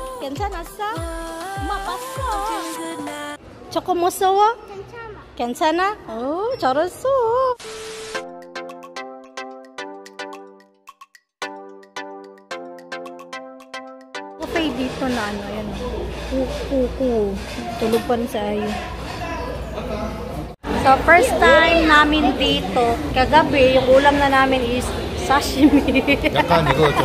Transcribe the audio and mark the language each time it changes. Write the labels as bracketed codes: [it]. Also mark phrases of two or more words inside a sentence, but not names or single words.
[ko] 괜찮았어? 엄마 봤어. 조금 무서워? 괜찮아? 오, 잘했어. [tl] Cafe dito na ano, ayan. Kuku. Tulog pa rin sa ayo. So, [en] first time [tl] namin dito. Kagabi, yung ulam na namin is sashimi. [ko] 약간 이거 좀